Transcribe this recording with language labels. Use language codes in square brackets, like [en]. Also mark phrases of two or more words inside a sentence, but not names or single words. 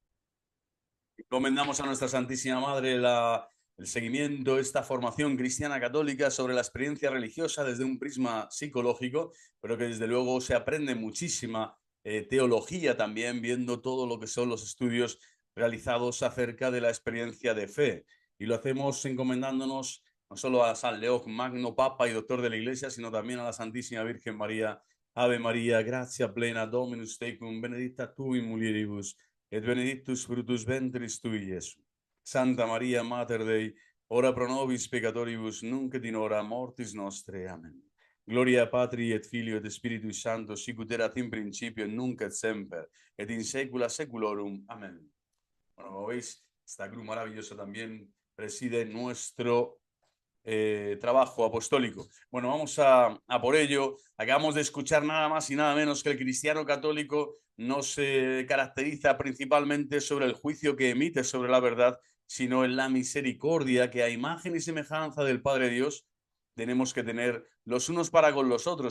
[es] Encomendamos a nuestra Santísima Madre el seguimiento, esta formación cristiana católica sobre la experiencia religiosa desde un prisma psicológico, pero que desde luego se aprende muchísima teología también, viendo todo lo que son los estudios realizados acerca de la experiencia de fe. Y lo hacemos encomendándonos no solo a San León Magno, Papa y Doctor de la Iglesia, sino también a la Santísima Virgen María. [la] Ave María, gracia plena, Dominus tecum, benedicta tu in mulieribus, et benedictus fructus ventris tui, Iesus. Santa Maria, Mater Dei, ora pro nobis peccatoribus, nunc et in hora mortis nostre. Amen. Gloria Patri et Filio et Spiritui Sancto, sicut erat in principio, et nunc et semper, et in saecula saeculorum. Amen. [es] Bueno, como veis, esta cruz maravillosa también preside nuestro trabajo apostólico. Bueno, vamos a por ello. Acabamos de escuchar nada más y nada menos que el cristiano católico no se caracteriza principalmente sobre el juicio que emite sobre la verdad, sino en la misericordia que a imagen y semejanza del Padre Dios tenemos que tener los unos para con los otros.